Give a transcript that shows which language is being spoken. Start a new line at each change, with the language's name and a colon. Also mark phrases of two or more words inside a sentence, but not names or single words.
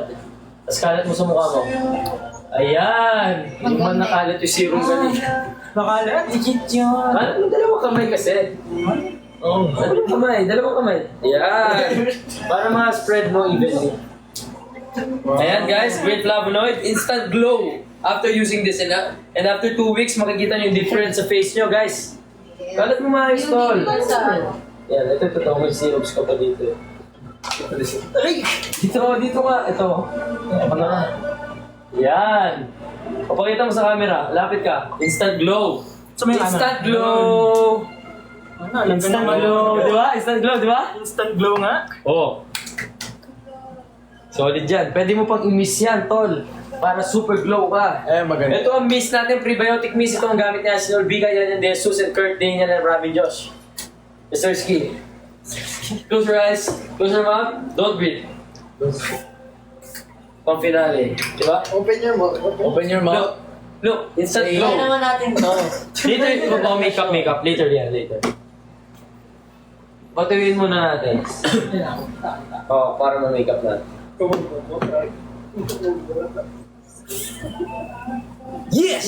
Filipino: Tapos kalat mo sa mukha mo. Ayan. Yung man nakalat yung serum kanina. Nakalat? Legit yun. Dalawang kamay kasi. Oo. Dalawang kamay. Ayan. Para ma-spread mo evenly. Ayan guys,
English: great flavonoid, instant glow after using this and after 2 weeks
Filipino: makikita nyo yung difference sa face nyo guys. Kalat mo maayos tol. Yan, ito totoo may syrups ka pa dito. Dito ka, ito. Ano na? Yan. Papakita mo sa camera, lapit ka.
English: Instant glow.
Filipino: So, may
English: Instant glow. Instant glow,
Filipino: di ba?
English: Instant glow,
Filipino: di ba?
English: Instant glow nga.
Filipino: Oo. Solid yan. Pwede mo pang i-miss yan, tol. Para super glow ka. Maganda. Ito ang mist natin,
English: prebiotic mist.
Filipino: Ito ang gamit niya si Norbiga, yan yung Jesus and Kurt Daniel and Robin Josh.
English: Mr. Ski. Close your eyes. Close your mouth. Don't breathe.
Filipino: Pang finale. Di ba?
English: Open your mouth. Open your mouth. Look, instant
Filipino: Kaya
English: glow.
Filipino: naman natin to. Later, makeup. Later yan, later. Patuyuin muna natin. Oo, para ma-makeup natin.
English: Yes!